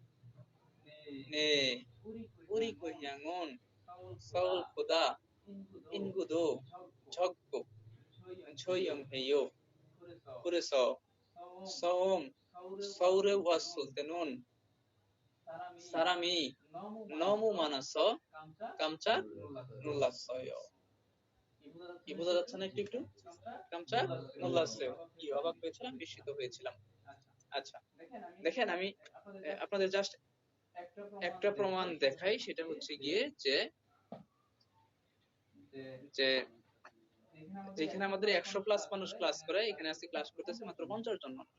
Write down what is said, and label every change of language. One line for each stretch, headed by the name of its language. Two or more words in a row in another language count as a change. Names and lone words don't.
Korean: 네, 우리 고향은 서울보다 인구도 적고 조용해요. 그래서 처음 서울에 왔을 때는 사람이 너무 많아서 깜짝 놀랐어요.
Bangla: কি বোঝা যাচ্ছে না একটু একটু?
Korean: 깜짝 놀랐어요.
Bangla: কি অবাক হয়েছিলাম, বিস্মিত হয়েছিলাম। আচ্ছা, দেখেন আমি আপনাদের জাস্ট একটা প্রমাণ দেখাই, সেটা হচ্ছে গিয়ে যে যে যেখানে আমাদের 100+ মানুষ ক্লাস করে, এখানে আজকে ক্লাস করতেছে মাত্র 50 জন মানুষ।